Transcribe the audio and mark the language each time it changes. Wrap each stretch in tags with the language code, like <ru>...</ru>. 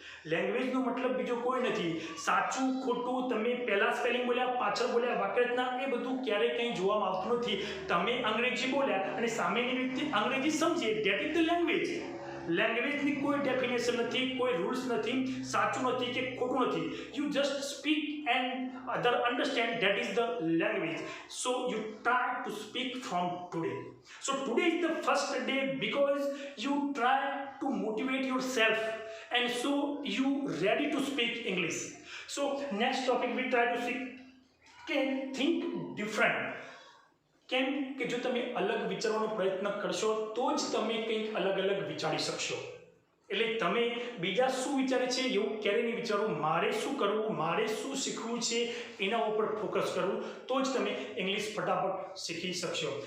<gu>લેંગ્વેજનો મતલબ બીજો કોઈ નથી. સાચું ખોટું તમે પહેલા સ્પેલિંગ બોલ્યા, પાછળ બોલ્યા, વાક્યરચના, એ બધું ક્યારેય કંઈ જોવામાં આવતું નથી. તમે અંગ્રેજી બોલ્યા અને સામેની વ્યક્તિ અંગ્રેજી સમજે,</gu> <en>That is the language.</en> <gu>લેંગ્વેજની કોઈ ડેફિનેશન નથી, કોઈ રૂલ્સ નથી, સાચું નથી કે ખોટું નથી.</gu> <en>You just speak and other understand, that is the language. So you try to speak from today. So today is the first day because you try to motivate yourself and so you ready to speak English. So next topic we try to speak can think different.</en> <gu>કેમ કે જો તમે અલગ વિચારવાનો પ્રયત્ન કરશો તો જ તમે કંઈક અલગ વિચારી શકશો. એટલે તમે બીજા શું વિચારે છે એવું ક્યારેય નહીં વિચારવું. મારે શું કરવું, મારે શું શીખવું છે એના ઉપર ફોકસ કરવું, તો જ તમે ઇંગ્લિશ ફટાફટ શીખી શકશો.</gu>